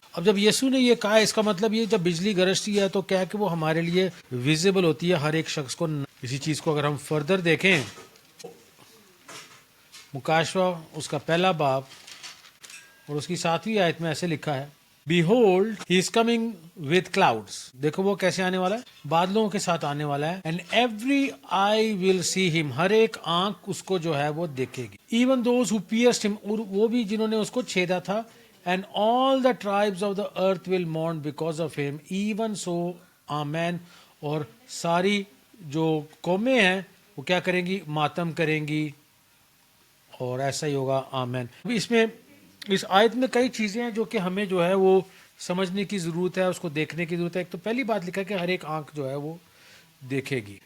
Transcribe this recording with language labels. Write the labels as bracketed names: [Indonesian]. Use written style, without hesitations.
[Hindi] अब जब यीशु ने ये कहा, इसका मतलब ये जब बिजली गरजती है तो क्या है कि वो हमारे लिए विजिबल होती है हर एक शख्स को। इसी चीज़ को अगर हम फर्दर देखें, मुकाशवा उसका पहला बाब और उसकी 7वीं आयत में ऐसे लिखा है, [English] Behold, he is coming with clouds. [Hindi] देखो वो कैसे आने वाला है, बादलों के साथ आने वाला है। [English] And every eye will see him. [Hindi] हर एक आंख उसको जो है वो देखेगी। [English] Even those who pierced him, [Hindi] और वो भी जिन्होंने उसको छेदा था। [English] And all the tribes of the earth will mourn because of him. Even so, Amen. [Hindi] और सारी जो कौमें हैं वो क्या करेंगी, मातम करेंगी और ऐसा ही होगा। आमेन। इसमें इस आयत में कई चीज़ें हैं जो कि हमें जो है वो समझने की ज़रूरत है, उसको देखने की ज़रूरत है। एक तो पहली बात लिखा है कि हर एक आंख जो है वो देखेगी।